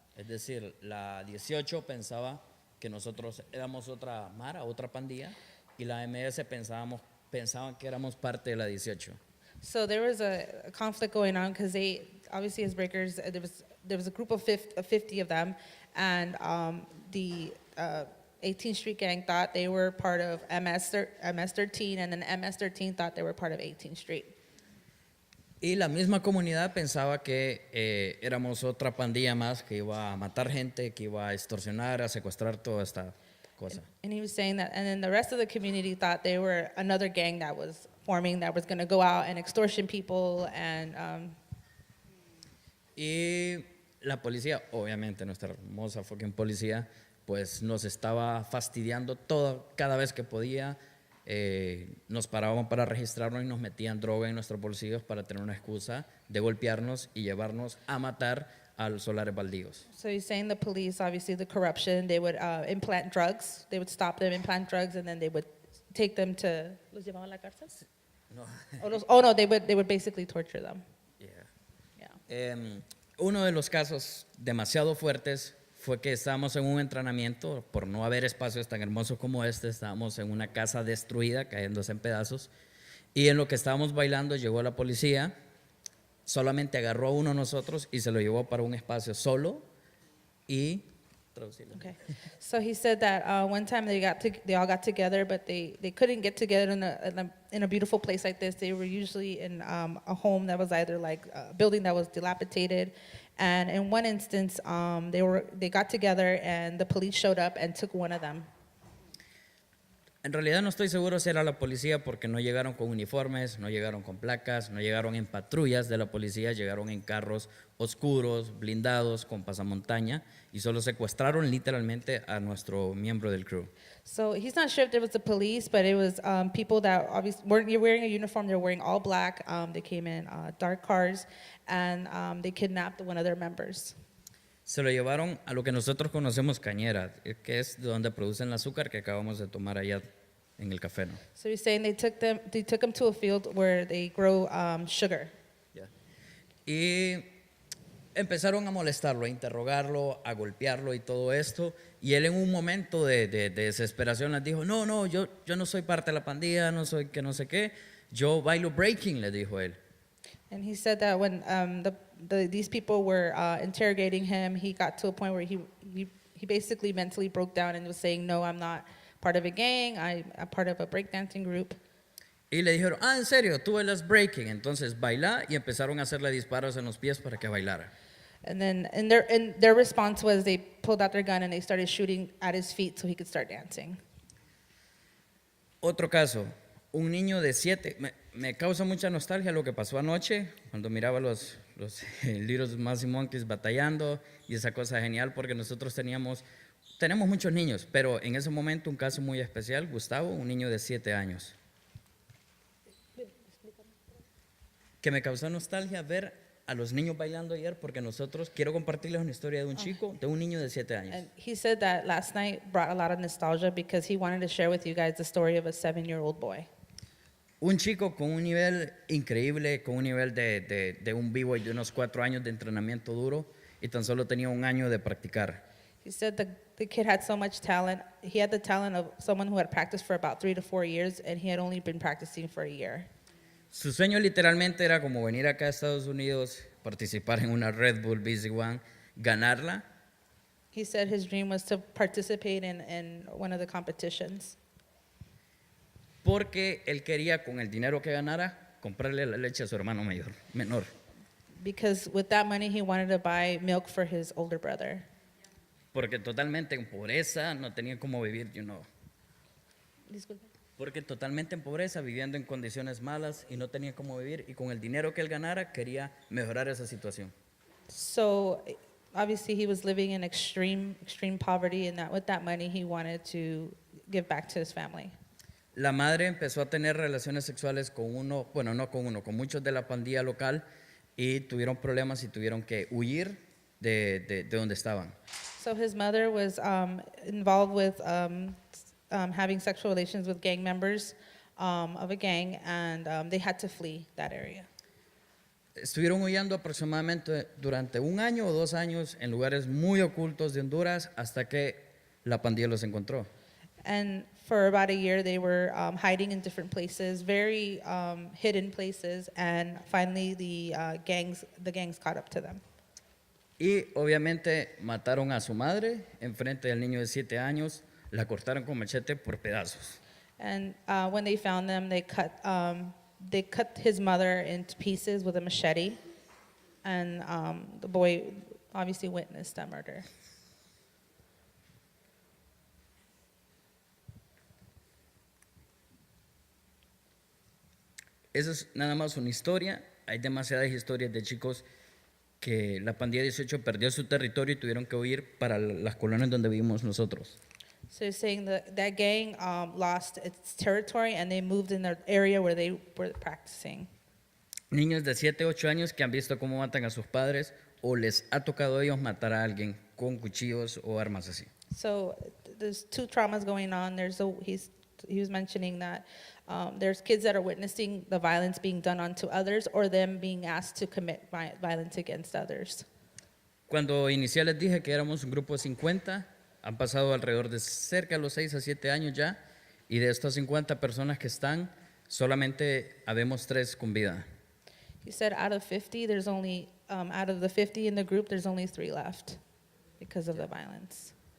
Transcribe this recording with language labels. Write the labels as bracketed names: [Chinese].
[Spanish] Es decir, la 18 pensaba que nosotros éramos otra mara, otra pandilla, y la MS pensaban que éramos parte de la 18. [English] So there was a conflict going on because they, obviously as breakers, there was a group of 50 of them, and the 18th Street Gang thought they were part of MS-13, and then MS-13 thought they were part of 18th Street. [Spanish] Y la misma comunidad pensaba que éramos otra pandilla más que iba a matar gente, que iba a extorsionar, a secuestrar toda esta cosa. [English] And he was saying that, and then the rest of the community thought they were another gang that was forming, that was going to go out and extortion people, and [Spanish] Y la policía, obviamente nuestra hermosa fucking policía, pues nos estaba fastidiando cada vez que podía. Nos paraban para registrarnos y nos metían droga en nuestros bolsillos para tener una excusa de golpearnos y llevarnos a matar a los solares baldíos. [English] so he's saying the police, obviously the corruption, they would implant drugs, they would stop them, implant drugs, and then they would take them to, [Spanish] ¿los llevaban a la cárcel? No. [English] No, they would basically torture them. Yeah. Yeah. [Spanish] Uno de los casos demasiado fuertes fue que estábamos en un entrenamiento, por no haber espacios tan hermosos como este, estábamos en una casa destruida, cayéndose en pedazos, y en lo que estábamos bailando llegó la policía, solamente agarró a uno de nosotros y se lo llevó para un espacio solo y... [English] Okay. So he said that one time they all got together, but they couldn't get together in a beautiful place like this. They were usually in a home that was either like a building that was dilapidated, and in one instance, they got together and the police showed up and took one of them. [Spanish] En realidad no estoy seguro si era la policía porque no llegaron con uniformes, no llegaron con placas, no llegaron en patrullas de la policía, llegaron en carros oscuros, blindados, con pasamontaña y solo secuestraron literalmente a nuestro miembro del crew. [English] So he's not sure if it was the police, but it was people that obviously weren't wearing a uniform. They're wearing all black. They came in dark cars, and they kidnapped one of their members. [Spanish] Se lo llevaron a lo que nosotros conocemos cañera, que es de donde producen el azúcar que acabamos de tomar allá en el café, ¿no? [English] So he's saying they took them to a field where they grow sugar. [Spanish] Y empezaron a molestarlo, a interrogarlo, a golpearlo y todo esto. Y él en un momento de desesperación les dijo, no, yo no soy parte de la pandilla, no soy que no sé qué, yo bailo breaking, le dijo él. [English] And he said that when these people were interrogating him, he got to a point where he basically mentally broke down and was saying, no, I'm not part of a gang, I'm part of a breakdancing group. [Spanish] Y le dijeron, en serio, tú bailas breaking, entonces baila, y empezaron a hacerle disparos en los pies para que bailara. [English] And then their response was they pulled out their gun and they started shooting at his feet so he could start dancing. [Spanish] Otro caso, un niño de 7, me causa mucha nostalgia lo que pasó anoche, cuando miraba los Little Mousy Monkeys batallando, y esa cosa genial porque nosotros tenemos muchos niños, pero en ese momento un caso muy especial, Gustavo, un niño de 7 años. Que me causó nostalgia ver a los niños bailando ayer porque quiero compartirles una historia de un chico, de un niño de 7 años. [English] And he said that last night brought a lot of nostalgia because he wanted to share with you guys the story of a 7-year-old boy. [Spanish] Un chico con un nivel increíble, con un nivel de un b-boy de unos 4 años de entrenamiento duro y tan solo tenía 1 año de practicar. [English] He said the kid had so much talent. He had the talent of someone who had practiced for about 3 to 4 years, and he had only been practicing for a year. [Spanish] Su sueño literalmente era como venir acá a Estados Unidos, participar en una Red Bull BC1, ganarla. [English] He said his dream was to participate in one of the competitions. [Spanish] Porque él quería, con el dinero que ganara, comprarle la leche a su hermano menor. [English] Because with that money, he wanted to buy milk for his older brother. [Spanish] Porque totalmente en pobreza, no tenía cómo vivir, Disculpe. Porque totalmente en pobreza, viviendo en condiciones malas y no tenía cómo vivir. Y con el dinero que él ganara, quería mejorar esa situación. [English] So obviously he was living in extreme poverty, and that with that money, he wanted to give back to his family. [Spanish] La madre empezó a tener relaciones sexuales con muchos de la pandilla local y tuvieron problemas y tuvieron que huir de donde estaban. [English] So his mother was involved with having sexual relations with gang members of a gang, and they had to flee that area. [Spanish] Estuvieron huyendo aproximadamente durante 1 año o 2 años en lugares muy ocultos de Honduras hasta que la pandilla los encontró. [English] And for about a year, they were hiding in different places, very hidden places, and finally the gangs caught up to them. [Spanish] Y obviamente mataron a su madre enfrente del niño de 7 años, la cortaron con machete por pedazos. [English] And when they found them, they cut his mother into pieces with a machete, and the boy obviously witnessed that murder. [Spanish] Esa es nada más una historia. Hay demasiadas historias de chicos que la pandilla 18 perdió su territorio y tuvieron que huir para las colonias donde vivimos nosotros. [English] So he's saying that gang lost its territory and they moved in the area where they were practicing. [Spanish] Niños de 7, 8 años que han visto cómo matan a sus padres o les ha tocado a ellos matar a alguien con cuchillos o armas así. [English] So there's two traumas going on. He was mentioning that there's kids that are witnessing the violence being done onto others or them being asked to commit violence against others. [Spanish] Cuando inicié les dije que éramos un grupo de 50, han pasado alrededor de cerca de los 6 a 7 años ya, y de estas 50 personas que están, solamente habemos 3 con vida. [English] He said out of 50, there's only, out of the 50 in the group, there's only 3 left because of the violence.